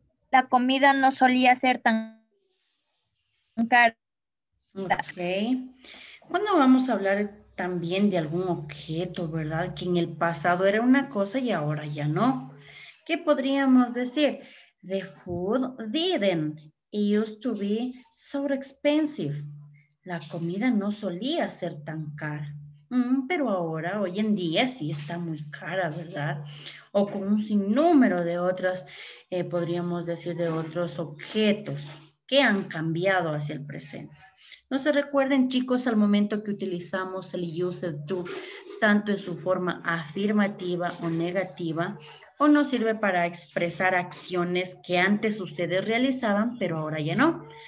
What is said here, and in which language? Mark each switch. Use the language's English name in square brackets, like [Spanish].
[Spanish] La comida no solía ser tan cara. Ok. ¿Cuándo vamos a hablar también de algún objeto, verdad? Que en el pasado era una cosa y ahora ya no. ¿Qué podríamos decir? [English] The food didn't used to be so expensive. [Spanish] La comida no solía ser tan cara. Pero ahora, hoy en día, sí está muy cara, ¿verdad? O con un sinnúmero de otras, podríamos decir, de otros objetos que han cambiado hacia el presente. No se recuerden, chicos, al momento que utilizamos el used to, tanto en su forma afirmativa o negativa, o nos sirve para expresar acciones que antes ustedes realizaban, pero ahora ya no.